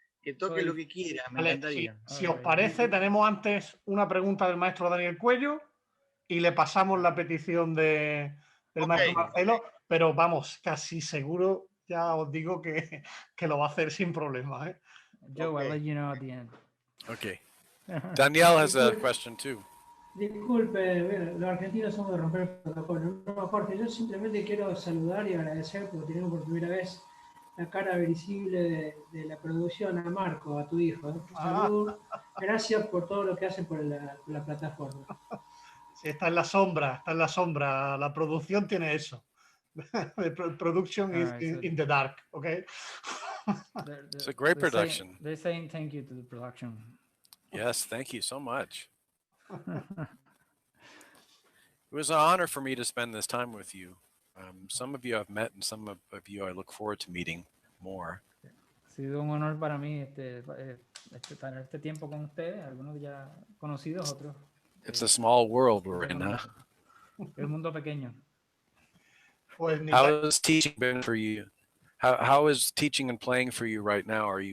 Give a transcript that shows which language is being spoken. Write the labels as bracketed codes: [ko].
[es] Que toque lo que quiera, me encantaría. Si os parece, tenemos antes una pregunta del maestro Daniel Cuello y le pasamos la petición del maestro Marcelo, pero vamos, casi seguro, ya os digo que lo va a hacer sin problemas. [en] Joe, I'll let you know at the end. Okay. Danielle has a question too. [es] Disculpe, los argentinos somos de romper el protocolo. No, Jorge, yo simplemente quiero saludar y agradecer porque tenemos por primera vez la cara visible de la producción a Marco, a tu hijo. Salud. Gracias por todo lo que hacen por la plataforma. Sí, está en la sombra, La producción tiene eso. [en] The production is in the dark, okay? It's a great production. They're saying thank you to the production. Yes, thank you so much. It was an honor for me to spend this time with you. Some of you I've met, and some of you I look forward to meeting more. [es] Ha sido un honor para mí tener este tiempo con ustedes, algunos ya conocidos, otros. [en] It's a small world we're in, huh? [es] Es un mundo pequeño. [en] How has teaching been for you? How is teaching and playing for you right now?